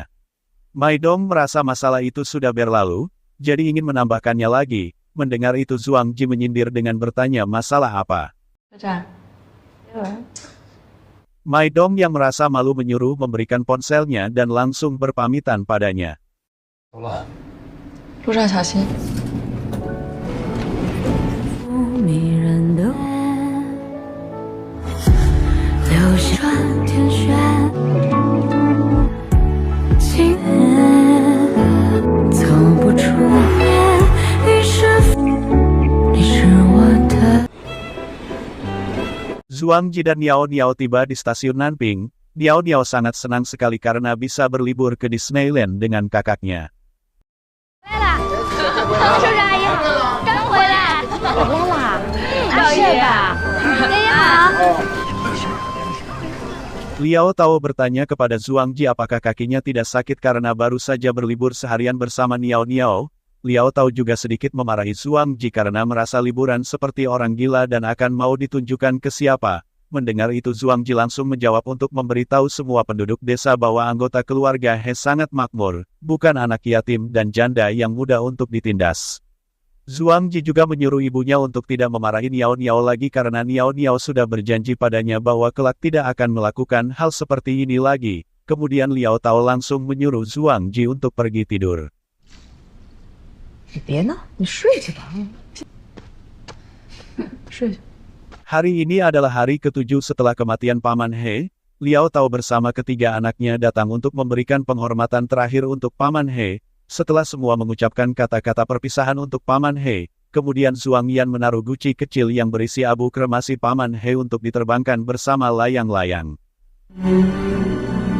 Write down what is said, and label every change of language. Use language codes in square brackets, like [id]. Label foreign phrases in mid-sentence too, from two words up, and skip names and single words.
[id] Mai Dong merasa masalah itu sudah berlalu, jadi ingin menambahkannya lagi. Mendengar itu Zuang Ji menyindir dengan bertanya masalah apa. Mai Dong yang merasa malu menyuruh memberikan ponselnya dan langsung berpamitan padanya. [zh] 走了。路上小心。迷人的流星转天旋，情缘走不出面，于是你是我的。 [id] Zuang Ji dan Niao Niao tiba di stasiun Nanping. Niao Niao sangat senang sekali karena bisa berlibur ke Disneyland dengan kakaknya. [zh] 叔叔阿姨好，刚回来。回来啦？是吧？爷爷好。 [id] Liao Tao bertanya kepada Zuang Ji apakah kakinya tidak sakit karena baru saja berlibur seharian bersama Niao Niao. Liao Tao juga sedikit memarahi Zuang Ji karena merasa liburan seperti orang gila dan akan mau ditunjukkan ke siapa. Mendengar itu Zuang Ji langsung menjawab untuk memberitahu semua penduduk desa bahwa anggota keluarga He sangat makmur, bukan anak yatim dan janda yang mudah untuk ditindas. Zuang Ji juga menyuruh ibunya untuk tidak memarahi Niao Niao lagi karena Niao Niao sudah berjanji padanya bahwa kelak tidak akan melakukan hal seperti ini lagi. Kemudian Liao Tao langsung menyuruh Zuang Ji untuk pergi tidur. [zh] 你别闹，你睡去吧。睡去。 [id] Hari ini adalah hari ke-7 setelah kematian Paman He. Liao Tao bersama ketiga anaknya datang untuk memberikan penghormatan terakhir untuk Paman He. Setelah semua mengucapkan kata-kata perpisahan untuk Paman He, kemudian Zuang Yan menaruh guci kecil yang berisi abu kremasi Paman He untuk diterbangkan bersama layang-layang.